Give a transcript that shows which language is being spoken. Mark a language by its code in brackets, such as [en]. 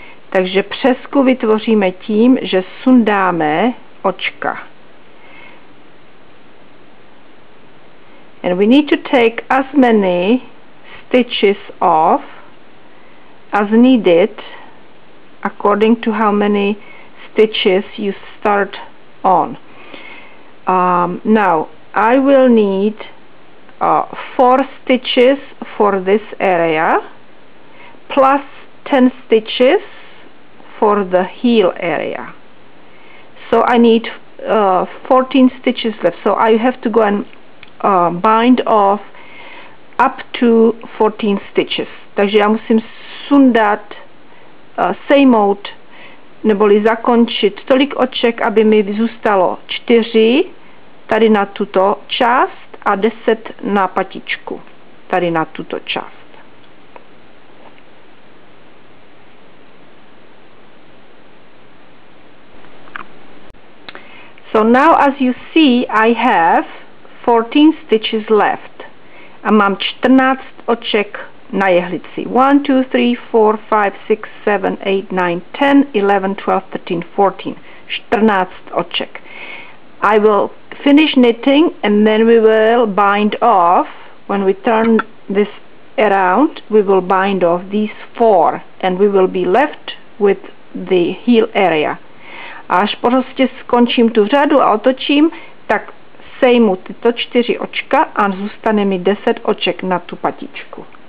[cs] Takže přesku vytvoříme tím, že sundáme očka. [en] And we need to take as many stitches off as needed according to how many stitches you start on. Now I will need 4 stitches for this area plus 10 stitches for the heel area. So I need 14 stitches left. So I have to go and bind off up to 14 stitches. [cs] Takže já musím sundat, sejmout, neboli zakončit tolik oček, aby mi zůstalo 4 tady na tuto část a 10 na patičku tady na tuto část. [en] So now as you see, I have 14 stitches left. [cs] A mám 14 oček na jehlici. 1, 2, 3, 4, 5, 6, 7, 8, 9, 10, 11, 12, 13, 14. 14 oček. [en] I will finish knitting and then we will bind off. When we turn this around, we will bind off these 4 and we will be left with the heel area. [cs] A až prostě skončím tu řadu a otočím, tak sejmu tyto 4 očka a zůstane mi 10 oček na tu patičku.